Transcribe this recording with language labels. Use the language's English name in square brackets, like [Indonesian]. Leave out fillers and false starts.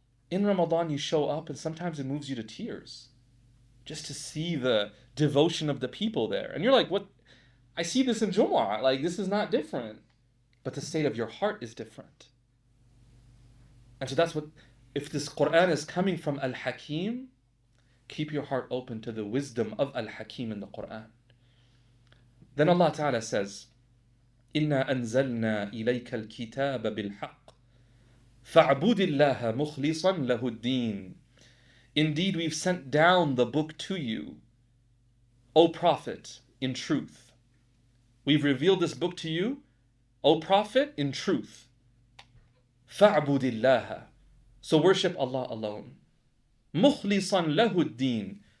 [English] In Ramadan, you show up and sometimes it moves you to tears just to see the devotion of the people there. And you're like, what? I see this in Jumu'ah, like this is not different. But the state of your heart is different. And so that's what, if this Quran is coming from Al-Hakim, keep your heart open to the wisdom of Al-Hakim in the Quran. Then Allah Ta'ala says, [Arabic] إِنَّا أَنزَلْنَا إِلَيْكَ الْكِتَابَ بِالْحَقِّ فَاعْبُدِ اللَّهَ مُخْلِصًا لَهُ الدِّينَ. [English] Indeed, we've sent down the book to you, O Prophet, in truth. We've revealed this book to you, O Prophet, in truth. [Arabic] فَاعْبُدِ اللَّهَ. [English] So worship Allah alone. [Arabic] مُخْلِصًا لَهُ الدِّينَ.